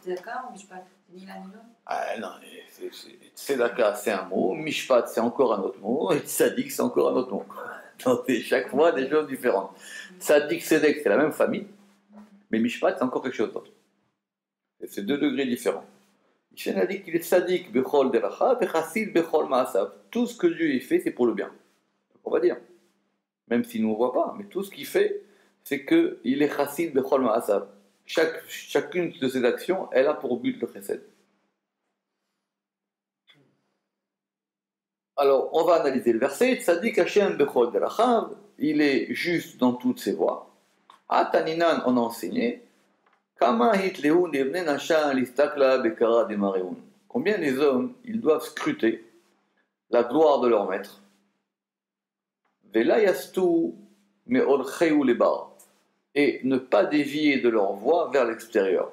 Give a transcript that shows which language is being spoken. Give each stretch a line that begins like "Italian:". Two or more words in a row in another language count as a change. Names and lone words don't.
French: Ah non, tzedaka c'est un mot, mishpat c'est encore un autre mot, et tzadik c'est encore un autre mot. Donc c'est chaque fois des choses différentes. Tzadik, tzedek c'est la même famille, mais mishpat c'est encore quelque chose d'autre. Et c'est 2 degrés différents. Michel a dit qu'il est
Hebrew: צדיק בכל דרכיו
French: et
Hebrew: חסיד בכל מעשיו.
French: Tout ce que Dieu fait, c'est pour le bien. On va dire. Même s'il ne nous voit pas, mais tout ce qu'il fait, c'est qu'il est
Hebrew: חסיד בכל מעשיו.
French: Chacune de ses actions, elle a pour but le chesed. Alors, on va analyser le verset.
Hebrew: צדיק ה' בכל דרכיו,
French: il est juste dans toutes ses voies. Ataninan, on a enseigné. Combien les hommes, ils doivent scruter la gloire de leur maître. Et ne pas dévier de leur voie vers l'extérieur.